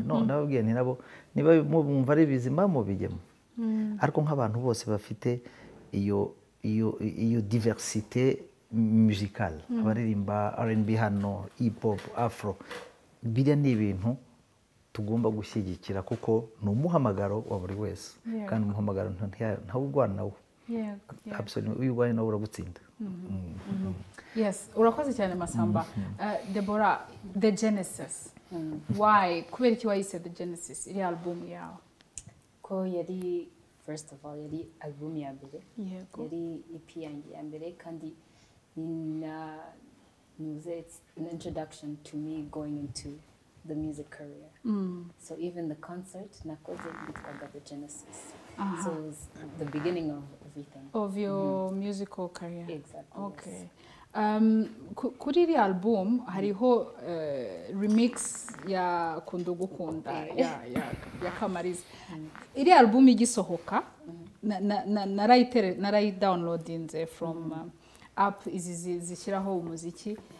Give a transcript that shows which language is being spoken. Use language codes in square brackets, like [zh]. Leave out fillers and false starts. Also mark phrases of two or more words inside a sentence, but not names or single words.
[rw] No, nababwiye nti nabo niba mwumva ari bizima mu bijyemo, ariko nk'abantu bose bafite iyo [fr] diversité musicale, [rw] abaririmba R&B hano, hip hop, afro, biriya ni ibintu tugomba gushyigikira, kuko ni umuhamagaro wa buri wese, kandi umuhamagaro ntawurwana nawo. Absolutely, uyu urwaye nawe uragutsinda. Yes, urakoze cyane Massamba. Deborah, [en] The Genesis. Why? [rw] Kubera iki wayise The Genesis iri album yawe? Ko yari [en] first of all [rw] yari album ya mbere. Yari EP yanjye ya mbere, kandi [en] it's an introduction to me going into the music career. So even the concert [rw] nakoze bitwaga The Genesis. [en] So it was the beginning of everything. Of your musical career. Exactly. Okay. Yes. [rw] Kuri iriya album hariho remix ya Kunda Ugukunda ya Kamariza. Iriya album igisohoka narayidownloadinze [en] from app [rw] izi zishyiraho umuziki.